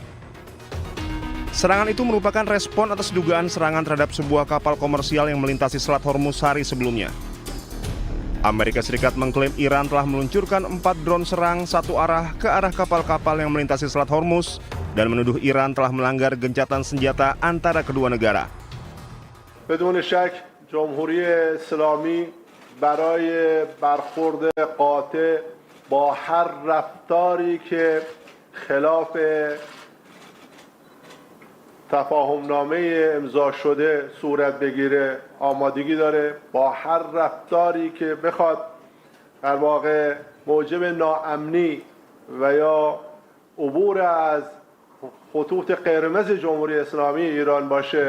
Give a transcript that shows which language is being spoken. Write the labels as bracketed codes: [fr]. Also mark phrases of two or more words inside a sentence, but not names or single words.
[id] Serangan itu merupakan respon atas dugaan serangan terhadap sebuah kapal komersial yang melintasi Selat Hormuz hari sebelumnya. Amerika Serikat mengklaim Iran telah meluncurkan 4 drone serang satu arah ke arah kapal-kapal yang melintasi Selat Hormuz dan menuduh Iran telah melanggar gencatan senjata antara kedua negara. [fa] جمهوری اسلامی برای برخورد قاطع با هر رفتاری که خلاف تفاهمنامه امضا شده صورت بگیره آمادگی داره، با هر رفتاری که بخواد در واقع موجب ناامنی و یا عبور از خطوط قرمز جمهوری اسلامی ایران باشه.